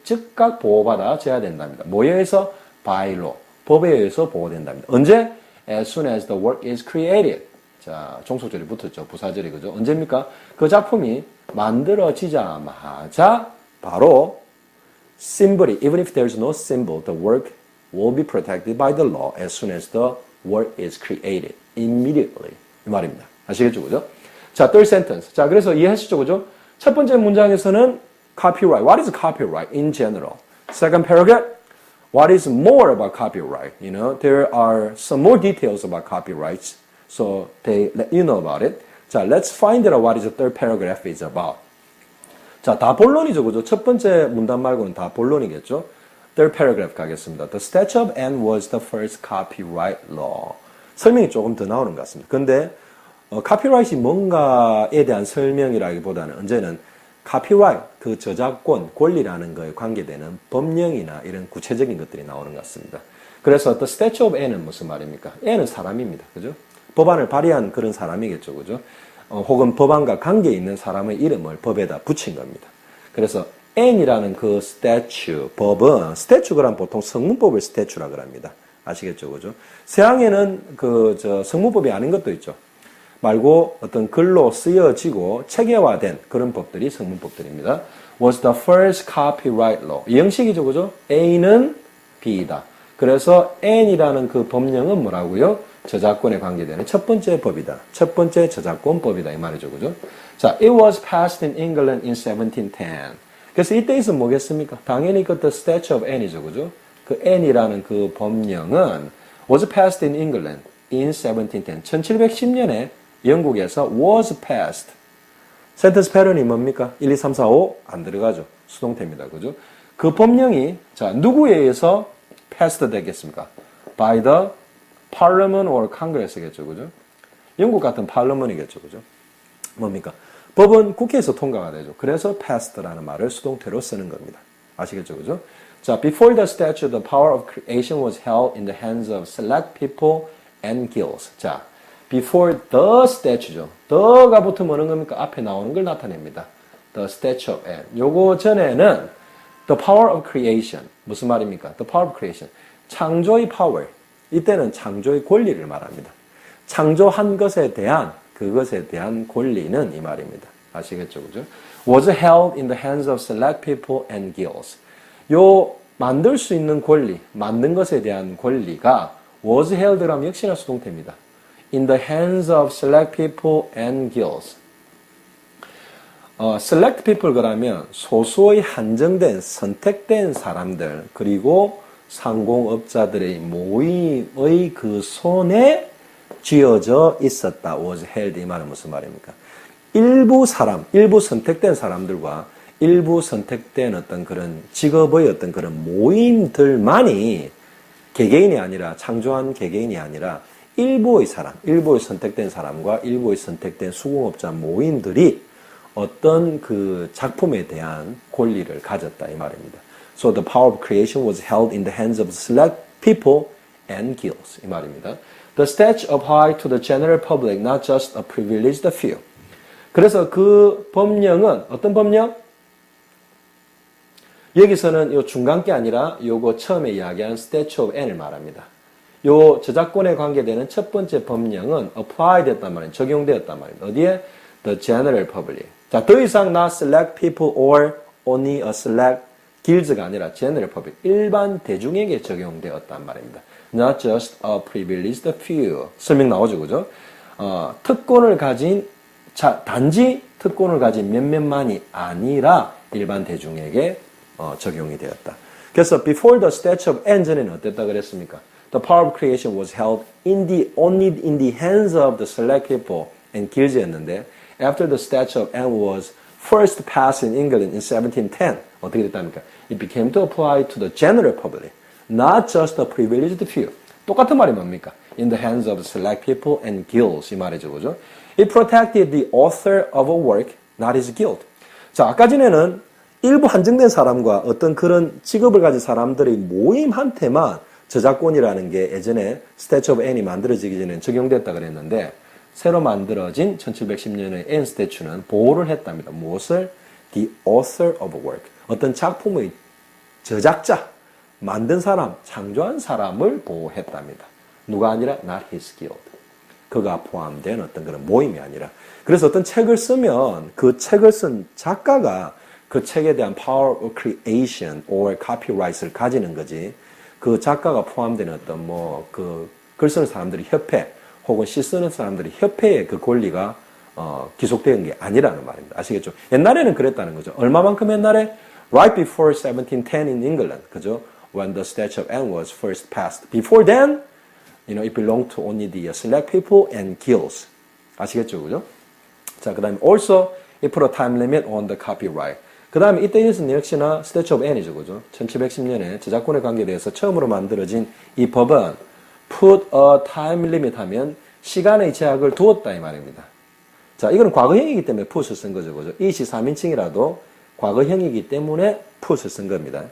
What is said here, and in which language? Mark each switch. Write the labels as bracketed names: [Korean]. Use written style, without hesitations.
[Korean] 즉각 보호받아져야 된답니다. 뭐에 의해서? [English] by law. [Korean] 법에 의해서 보호된답니다. 언제? [English] as soon as the work is created. [Korean] 자, 종속절이 붙었죠. 부사절이. 그죠? 언제입니까? 그 작품이 만들어지자마자 바로 [English] symbol이, even if there is no symbol, the work will be protected by the law as soon as the work is created. [Korean] immediately. 이 말입니다. 아시겠죠? 그죠? 자, [English] third sentence. [Korean] 자, 그래서 이해하시죠? 그죠? 첫 번째 문장에서는 copyright. [English] What is copyright in general? Second paragraph. What is more about copyright? You know, there are some more details about copyrights. So they let you know about it. 자, let's find out what is the third paragraph is about. [Korean] 자, 다 본론이죠. 그죠? 첫 번째 문단 말고는 다 본론이겠죠? [English] Third paragraph 가겠습니다. The Statute of Anne was the first copyright law. [Korean] 설명이 조금 더 나오는 것 같습니다. 근데 카피라이트이 뭔가에 대한 설명이라기보다는 언제는 카피라이트, 그 저작권, 권리라는 거에 관계되는 법령이나 이런 구체적인 것들이 나오는 것 같습니다. 그래서 The Statute of Anne은 무슨 말입니까? Anne은 사람입니다. 그죠? 법안을 발의한 그런 사람이겠죠. 그죠? 혹은 법안과 관계 있는 사람의 이름을 법에다 붙인 겁니다. 그래서 Anne이라는 그 statute, 법은, statute란 보통 성문법을 statute라고 합니다. 아시겠죠? 그죠? 서양에는 성문법이 아닌 것도 있죠. 말고 어떤 글로 쓰여지고 체계화된 그런 법들이 성문법들입니다. [English] was the first copyright law. [Korean] 이 형식이죠. 그죠? A는 B이다. 그래서 N이라는 그 법령은 뭐라고요? 저작권에 관계되는 첫 번째 법이다. 첫 번째 저작권법이다. 이 말이죠. 그죠? [English] 자, it was passed in England in 1710. [Korean] 그래서 이때 있으면 뭐겠습니까? 당연히 그 The Statute of Anne이죠. 그죠? 그 Anne이라는 그 법령은 [English] was passed in England in 1710. [Korean] 1710년에 영국에서 was passed. 센텐스 패턴이 뭡니까? 1, 2, 3, 4, 5 안 들어가죠. 수동태입니다. 그죠? 그 법령이 자, 누구에 의해서 passed 되겠습니까? [English] by the parliament or congress [Korean] 겠죠. 그죠? 영국 같은 parliament이겠죠. 그죠? 뭡니까? 법은 국회에서 통과가 되죠. 그래서 passed라는 말을 수동태로 쓰는 겁니다. 아시겠죠, 그죠? [English] 자, before the statute, the power of creation was held in the hands of select people and guilds. 자, before the statute죠. [Korean] the가 붙으면 어느 겁니까? 앞에 나오는 걸 나타냅니다. [English] The statute of Anne. [Korean] 요거 전에는 [English] the power of creation. [Korean] 무슨 말입니까? [English] The power of creation. 창조의 power. [Korean] 이때는 창조의 권리를 말합니다. 창조한 것에 대한 그것에 대한 권리는 이 말입니다. 아시겠죠, 그죠? [English] Was held in the hands of select people and guilds. [Korean] 요 만들 수 있는 권리, 만든 것에 대한 권리가 was held라면 역시나 수동태입니다. [English] In the hands of select people and guilds. select people [Korean] 그러면 소수의 한정된 선택된 사람들 그리고 상공업자들의 모임의 그 손에 쥐어져 있었다. [English] was held [Korean] 이 말은 무슨 말입니까? 일부 사람, 일부 선택된 사람들과 일부 선택된 어떤 그런 직업의 어떤 그런 모임들만이 개개인이 아니라 창조한 개개인이 아니라 일부의 사람, 일부의 선택된 사람과 일부의 선택된 수공업자 모임들이 어떤 그 작품에 대한 권리를 가졌다 이 말입니다. [English] So the power of creation was held in the hands of select people and guilds [Korean] 이 말입니다. [English] The statute applied to the general public, not just a privileged few. [Korean] 그래서 그 법령은 어떤 법령? 여기서는 요 중간게 아니라 요거 처음에 이야기한 statute of Anne을 말합니다. 요 저작권에 관계되는 첫 번째 법령은 apply 됐단 말이에요. 적용되었단 말이에요. 어디에? [English] The general public. [Korean] 자, 더 이상 [English] not select people or only a select guilds가 아니라 general public. [Korean] 일반 대중에게 적용되었단 말입니다. [English] Not just a privileged few. [Korean] 설명 나오죠, 그죠? 특권을 가진 단지 특권을 가진 몇몇만이 아니라 일반 대중에게 적용이 되었다. [English] 그래서 before the statute of Anne [Korean] 전에는 어땠다 그랬습니까? [English] The power of creation was held only in the hands of the select people and guilds였는데 after the statute of Anne was first passed in England in 1710 [Korean] 어떻게 됐답니까? [English] It became to apply to the general public, not just the privileged few. [Korean] 똑같은 말이 뭡니까? [English] In the hands of the select people and guilds [Korean] 이 말이죠, 그죠? [English] It protected the author of a work, not his guild. [Korean] 자, 아까 전에는 일부 한정된 사람과 어떤 그런 직업을 가진 사람들의 모임한테만 저작권이라는 게 예전에 Statute of Anne이 만들어지기 전에 적용됐다 그랬는데 새로 만들어진 1710년의 Anne Statute는 보호를 했답니다. 무엇을? [English] The author of a work. [Korean] 어떤 작품의 저작자, 만든 사람, 창조한 사람을 보호했답니다. 누가 아니라 [English] not his guild. [Korean] 그가 포함된 어떤 그런 모임이 아니라. 그래서 어떤 책을 쓰면 그 책을 쓴 작가가 그 책에 대한 [English] power of creation or copyright [Korean] 을 가지는 거지. 그 작가가 포함된 어떤 글 쓰는 사람들의 협회 혹은 시 쓰는 사람들의 협회의 그 권리가 기속된 게 아니라는 말입니다. 아시겠죠? 옛날에는 그랬다는 거죠. 얼마만큼 옛날에? [English] Right before 1710 in England. [Korean] 그죠? [English] When the Statute of Anne was first passed. Before then, it belonged to only the select people and guilds. [Korean] 아시겠죠? 그죠? [English] 자, 그 다음에 also, it put a time limit on the copyright. [Korean] 그 다음에 이때에서는 역시나 Statute of Anne이죠. 그죠? 1710년에 저작권에 관계돼서 처음으로 만들어진 이 법은 [English] put a time limit [Korean] 하면 시간의 제약을 두었다 이 말입니다. 자, 이거는 과거형이기 때문에 put을 쓴 거죠. 그죠? 이시 3인칭이라도 과거형이기 때문에 put을 쓴 겁니다.